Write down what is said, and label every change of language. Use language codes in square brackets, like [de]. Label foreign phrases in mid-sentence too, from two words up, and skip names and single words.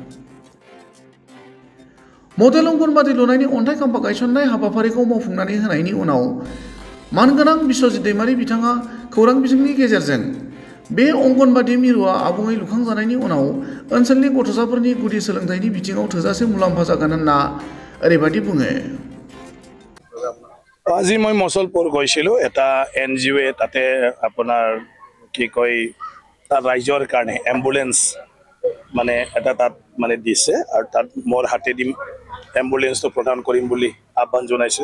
[brx] मडेल अंगनबादि लुनायनि अन्थाइ खाम्फा गायसननाय हाबाफारिखौ मावफुंनानै होनायनि उनाव मानगोनां बिश्वजित दैमारि बिथाङा खौरां बिजोंनि गेजेरजों बे अंगनबादि मिरुआ आबुङै लुखांजानायनि उनाव ओनसोलनि गथ'साफोरनि गुदि सोलोंथाइनि बिथिङाव थोजासे मुलाम्फा जागोन होनना ओरैबायदि बुङो। [as] আজি মই মচলপুৰ গৈছিলোঁ এটা NGO তাতে আপোনাৰ কি কয় তাৰ ৰাইজৰ কাৰণে এম্বুলেন্স মানে এটা তাত মানে দিছে আৰু তাত মোৰ হাতেদি এম্বুলেন্সটো প্ৰদান কৰিম বুলি আহ্বান জনাইছিলে।